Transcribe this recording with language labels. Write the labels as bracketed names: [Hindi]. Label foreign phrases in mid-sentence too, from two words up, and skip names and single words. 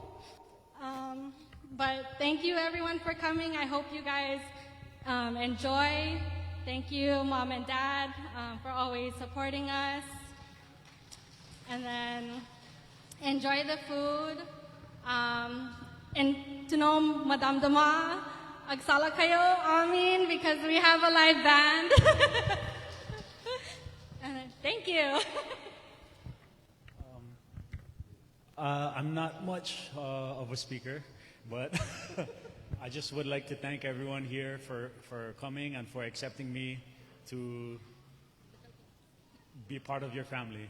[English] But thank you, everyone, for coming. I hope you guys enjoy. Thank you, Mom and Dad, for always supporting us. And then enjoy the food. And to know Madam Dama, [Iloko] agsala kayo amin [English] because we have a live band. you. I'm not much of a speaker, but I just would like to thank everyone here for coming and for accepting me to be part of your family.